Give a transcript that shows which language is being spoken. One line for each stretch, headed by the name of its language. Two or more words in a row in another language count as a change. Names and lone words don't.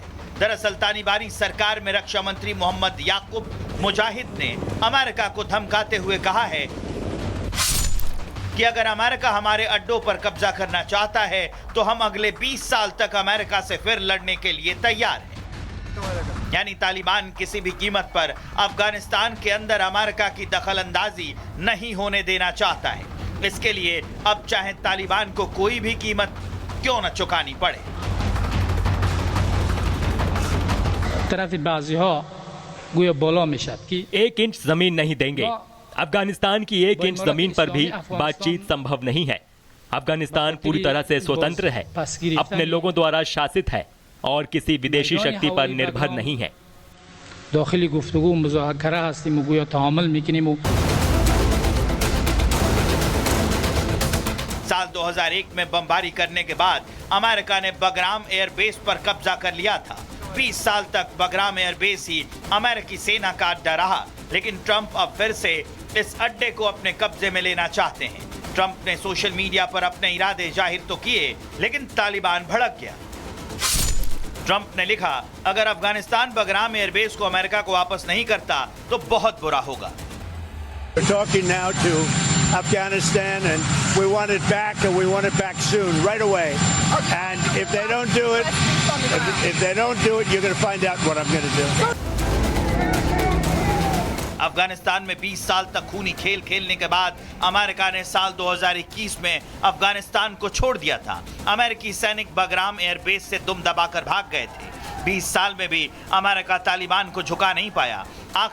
Hindi: दरअसल तालिबानी सरकार में रक्षा मंत्री मोहम्मद याकूब मुजाहिद ने अमेरिका को धमकाते हुए कहा है कि अगर अमेरिका हमारे अड्डों पर कब्जा करना चाहता है तो हम अगले 20 साल तक अमेरिका से फिर लड़ने के लिए तैयार हैं। यानी तालिबान किसी भी कीमत पर अफगानिस्तान के अंदर अमेरिका की दखलंदाजी नहीं होने देना चाहता है। इसके लिए अब चाहे तालिबान को कोई भी कीमत क्यों न चुकानी पड़े।
Persian: طرف بعضی‌ها گویا بالا میشد कि
Hindi: 1 इंच जमीन नहीं देंगे। अफगानिस्तान की 1 इंच जमीन पर भी बातचीत संभव नहीं है। अफगानिस्तान पूरी तरह से स्वतंत्र है, अपने लोगों द्वारा शासित है और किसी विदेशी शक्ति पर निर्भर नहीं है।
Persian: داخل گفتگو مذاکره هستیم و گویا تعامل میکنیم و
Hindi: साल 2001 में बमबारी करने के बाद अमेरिका ने बगराम एयरबेस पर कब्जा कर लिया था। 20 साल तक बगराम एयरबेस ही अमेरिकी सेना का अड्डा रहा, लेकिन ट्रंप अब फिर से इस अड्डे को अपने कब्जे में लेना चाहते हैं। ट्रंप ने
English: social media
Hindi: पर अपने इरादे जाहिर तो किए, लेकिन तालिबान भड़क गया। ट्रंप ने लिखा, अगर अफगानिस्तान बगराम एयरबेस को अमेरिका को वापस नहीं करता तो बहुत बुरा होगा।
English: We're talking now to Afghanistan, and we want it back, and we want it back soon, right away. And if they don't do it, you're going to find out what I'm going to do.
Hindi: अफगानिस्तान में 20 साल तक खूनी खेल खेलने के बाद अमेरिका ने साल 2021 में अफगानिस्तान को छोड़ दिया था। अमेरिकी सैनिक बगराम एयरबेस से दुम दबाकर भाग गए थे। 20 साल में भी अमेरिका तालिबान को झुका नहीं पाया।